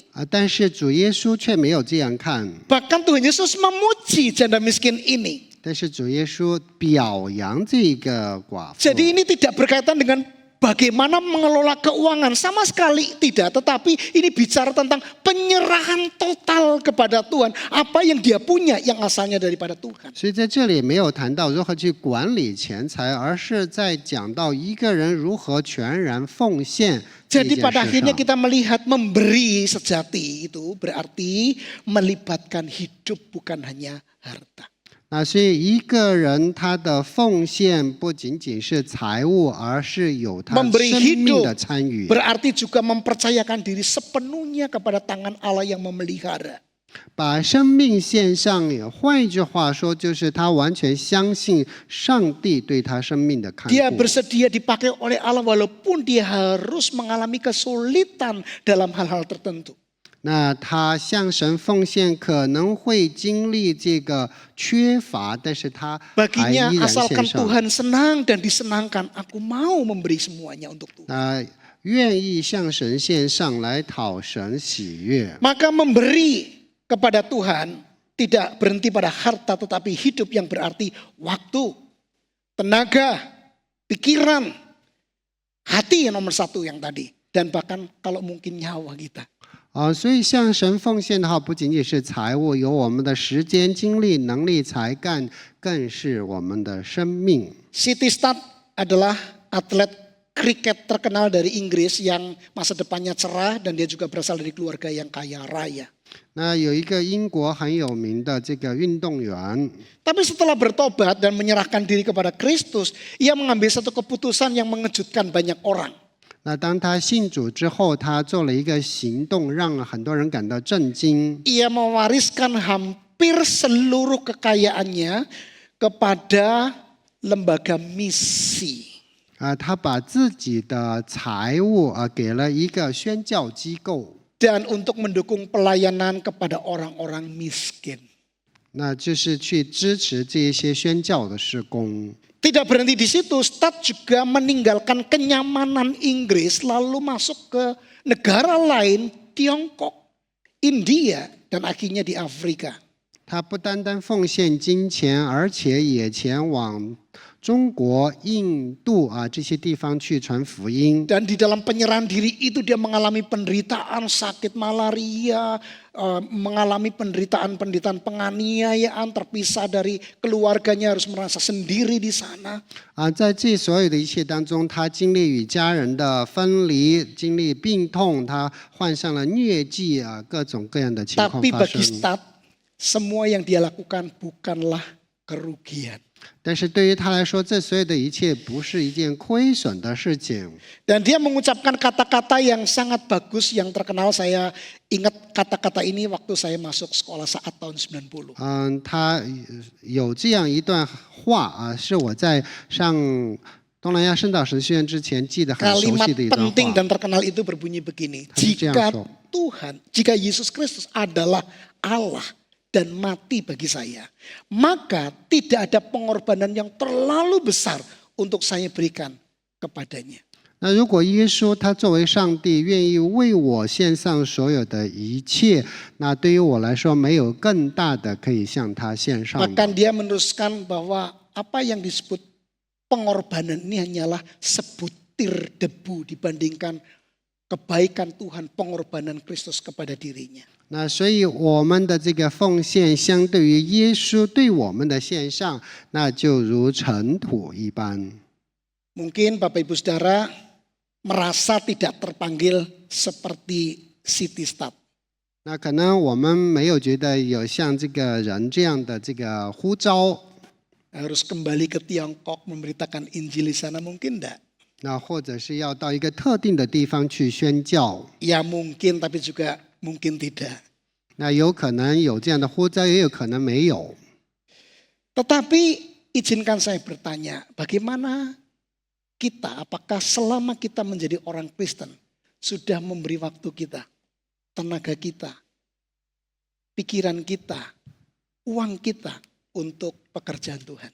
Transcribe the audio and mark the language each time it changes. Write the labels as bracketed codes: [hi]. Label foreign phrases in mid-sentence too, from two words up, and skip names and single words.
[zh] 但是主耶稣却没有这样看， [id] Bahkan Tuhan Yesus memuji janda miskin ini. [zh] 但是主耶稣表扬这个寡妇。 [id] Jadi ini tidak berkaitan dengan bagaimana mengelola keuangan, sama sekali tidak. Tetapi ini bicara tentang penyerahan total kepada Tuhan. Apa yang dia punya yang asalnya daripada Tuhan. [zh] 所以在这里没有谈到如何去管理钱财，而是在讲到一个人如何全然奉献这 [id] Jadi [zh] 件 [id] pada [zh] 事 [id] akhirnya [zh] 上。 [id] kita melihat memberi sejati itu berarti melibatkan hidup bukan hanya harta. [zh] 那所以一个人他的奉献不仅仅是财物，而是有他 [id] Memberi [zh] 生命 [id] hidup [zh] 的参与。 [id] berarti juga mempercayakan diri sepenuhnya kepada tangan Allah yang memelihara. [zh] 把生命献上，换一句话说，就是他完全相信上帝对他生命的看 [id] Dia [zh] 顾。 [id] bersedia dipakai oleh Allah walaupun dia harus mengalami kesulitan dalam hal-hal tertentu. [zh] 那他向神奉献可能会经历这个缺乏，但是他还 [id] Baginya [zh] 依然 [id] asalkan [zh] 献上。 [id] Tuhan senang dan disenangkan, aku mau memberi semuanya untuk Tuhan. [zh] 那愿意向神献上来讨神喜悦。 [id] Maka memberi kepada Tuhan tidak berhenti pada harta tetapi hidup yang berarti waktu, tenaga, pikiran, hati yang nomor satu yang tadi. Dan bahkan kalau mungkin nyawa kita. [zh] 所以向神奉献的话，不仅仅是财物，有我们的时间、精力、能力、才干，更是我们的生命。 [id] Sittistad adalah atlet kriket terkenal dari Inggris yang masa depannya cerah dan dia juga berasal dari keluarga yang kaya raya. [zh] 那有一个英国很有名的这个运动员， [id] Tapi setelah bertobat dan menyerahkan diri kepada Kristus, ia mengambil satu keputusan yang mengejutkan banyak orang. [zh] 那当他信主之后，他做了一个行动，让很多人感到震惊。 [id] Ia mewariskan hampir seluruh kekayaannya kepada lembaga misi. [zh] 他把自己的财物给了一个宣教机构， [id] Dan untuk mendukung pelayanan kepada orang-orang miskin. [zh] 那就是去支持这一些宣教的事工。 [id] Tidak berhenti di situ, Stad juga meninggalkan kenyamanan Inggris lalu masuk ke negara lain, Tiongkok, India, dan akhirnya di Afrika. [zh] 他不单单奉献金钱，而且也前往中国、印度这些地方去传福音。 [id] Dan di dalam penyerahan diri itu dia mengalami penderitaan, sakit malaria, mengalami penderitaan penganiayaan, terpisah dari keluarganya, harus merasa sendiri di sana. [zh] 在这所有的一切当中，他经历与家人的分离，经历病痛，他患上了疟疾各种各样的情况 [id] Tapi [zh] 发 [id] bagi [zh] 生。 [id] Stad, semua yang dia lakukan bukanlah kerugian. [zh] 但是对于他来说，这所有的一切不是一件亏损的事情。 [id] Dan dia mengucapkan kata-kata yang sangat bagus yang terkenal. Saya ingat kata-kata ini waktu saya masuk sekolah saat tahun 90. [zh] 他有这样一段话是我在上东南亚圣道神学院之前记得很熟 [id] Kalimat [zh] 悉的一段 [id] penting [zh] 话。 [id] dan terkenal itu berbunyi begini. Harus Jika diangkat. Tuhan, jika Yesus Kristus adalah Allah dan mati bagi saya, maka tidak ada pengorbanan yang terlalu besar untuk saya berikan kepadanya. [zh] 那如果耶稣他作为上帝愿意为我献上所有的一切，那对于我来说没有更大的可以向他献上的。 [id] Bahkan dia meneruskan bahwa apa yang disebut pengorbanan ini hanyalah sebutir debu dibandingkan kebaikan Tuhan, pengorbanan Kristus kepada dirinya. [zh] 那所以我们的这个奉献，相对于耶稣对我们的献上，那就如尘土一般。 [id] Mungkin Bapak Ibu Saudara merasa tidak terpanggil seperti Sittistad. [zh] 那可能我们没有觉得有像这个人这样的这个呼召， [id] Harus kembali ke Tiongkok memberitakan Injil di sana, mungkin enggak? [zh] 那或者是要到一个特定的地方去宣教。 [id] Ya mungkin, tapi juga mungkin tidak. [zh] 那有可能有这样的呼召，也有可能没有。 [id] Tetapi izinkan saya bertanya, bagaimana kita, apakah selama kita menjadi orang Kristen, sudah memberi waktu kita, tenaga kita, pikiran kita, uang kita untuk pekerjaan Tuhan?